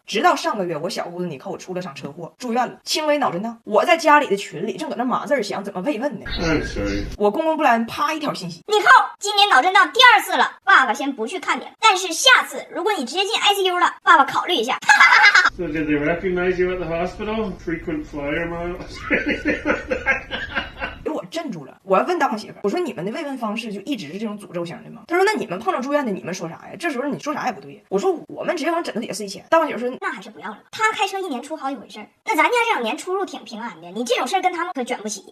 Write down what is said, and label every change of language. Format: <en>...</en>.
<zh>直到上个月，我小姑子妮蔻出了场车祸，住院了，轻微脑震荡。我在家里的群里正搁那码字想怎么慰问呢。我公公布莱恩啪一条信息，妮蔻今年脑震荡第2次了，爸爸先不去看你了，但是下次如果你直接进 ICU 了，爸爸考虑一下。</zh> <en>So did they recognize you at the hospital? Frequent flyer miles?</en> <zh>给我镇住了。我要问大胖媳妇，我说你们的慰问方式就一直是这种诅咒型的吗？他说那你们碰着住院的，你们说啥呀？这时候你说啥也不对。我说我们直接往枕头底下塞钱。大胖媳妇说那还是不要了，他开车1年出好几回事儿，那咱家这2年出入挺平安的，你这种事儿跟他们可卷不起。</zh>